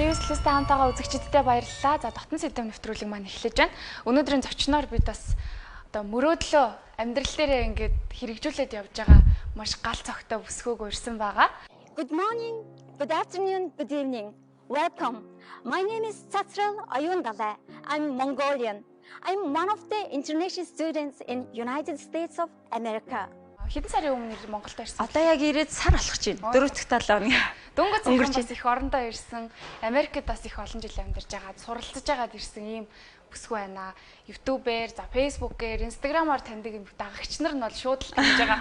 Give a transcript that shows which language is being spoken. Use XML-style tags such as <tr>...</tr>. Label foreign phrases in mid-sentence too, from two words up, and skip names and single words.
<mn>Телевизтэй хамтаага үзэгчдэдээ баярлалаа. За дотн сэдэв нэвтрүүлэг маань эхлэж байна. Өнөөдрийн зочноор бид бас одоо мөрөөдлөө амьдрал дээрээ ингээд хэрэгжүүлээд явж байгаа маш гал цогтой бүсгүйг урьсан байгаа.</mn> <en>Good morning, good afternoon, good evening. Welcome. My name is Chatrel Ayundale. I'm Mongolian. I'm one of the international students in United States of America.</en> <mn>Хэдэн сарын өмнө Монголд ирсэн? Одоо яг ирээд сар болох гэж байна. 4 дахь 7 оны. Дөнгөж өнгөрч их орондоо ирсэн. Америкт бас их олон жил амьдарч байгаа. Суралцж байгаад ирсэн ийм бүсгүй байна. YouTube-ээр, за Facebook-ээр, Instagram-аар таньдаг дагагч нар нь бол шууд л таньж байгаа.</mn>